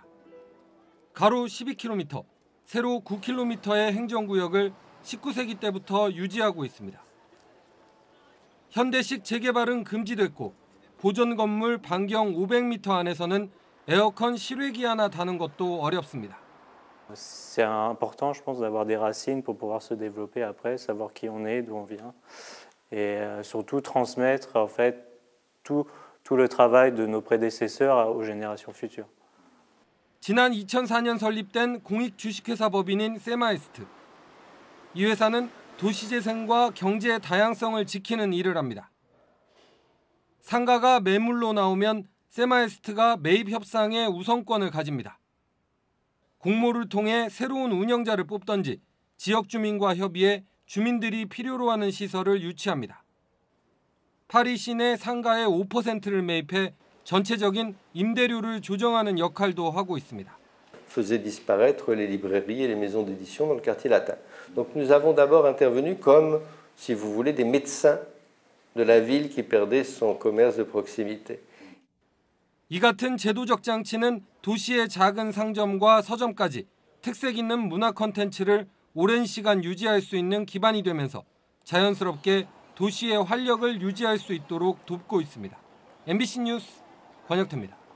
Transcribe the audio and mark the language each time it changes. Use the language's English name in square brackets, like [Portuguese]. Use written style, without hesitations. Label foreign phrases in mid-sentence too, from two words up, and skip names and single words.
[Korean] 가로 12km, 세로 9km의 행정구역을 19세기 때부터 유지하고 있습니다. 현대식 재개발은 금지됐고 보존 건물 반경 500m 안에서는 에어컨 실외기 하나 다는 것도 어렵습니다. [French] C'est important, je pense, d'avoir des racines pour pouvoir se développer après, savoir qui on est, d'où on vient, et surtout transmettre en fait tout le travail de nos prédécesseurs aux générations futures. [Korean] 지난 2004년 설립된 공익 주식회사 법인인 세마에스트. 이 회사는 도시재생과 경제의 다양성을 지키는 일을 합니다. 상가가 매물로 나오면 세마에스트가 매입 협상에 우선권을 가집니다. 공모를 통해 새로운 운영자를 뽑던지 지역 주민과 협의해 주민들이 필요로 하는 시설을 유치합니다. 파리 시내 상가의 5%를 매입해 전체적인 임대료를 조정하는 역할도 하고 있습니다. [French] faisait disparaître les librairies et les maisons d'édition dans le quartier latin. Donc nous avons d'abord intervenu comme, si vous voulez, des médecins de la ville qui perdait son commerce de proximité. [Korean] 이 같은 제도적 장치는 도시의 작은 상점과 서점까지 특색 있는 문화 콘텐츠를 오랜 시간 유지할 수 있는 기반이 되면서 자연스럽게 도시의 활력을 유지할 수 있도록 돕고 있습니다. MBC 뉴스 권혁태입니다.